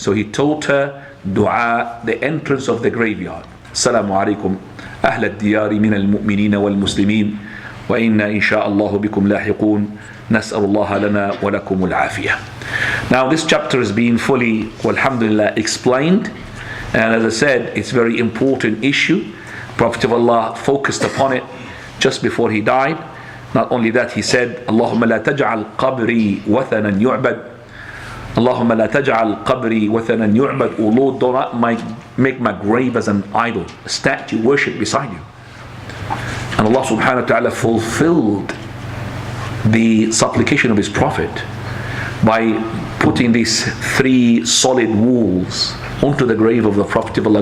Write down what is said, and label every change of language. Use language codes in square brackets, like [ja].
[en] So he taught her dua, the entrance of the graveyard. [ar] Assalamu alaikum أهل الديار من المؤمنين والمسلمين وإنا إن شاء الله بكم لاحقون نسأل الله لنا ولكم العافية. [en] Now this chapter has been fully, alhamdulillah, explained, and as I said, it's a very important issue. Prophet of Allah focused upon it just before he died. Not only that, he said, [ar] اللهم لا تجعل قبري وثنا يعبد. اللهم لا تجعل قبري وثنا يعبد. [en] Oh Lord, do not make my grave as an idol, a statue worship beside you. And Allah subhanahu wa ta'ala fulfilled the supplication of his Prophet by putting these 3 solid walls onto the grave of the Prophet of Allah.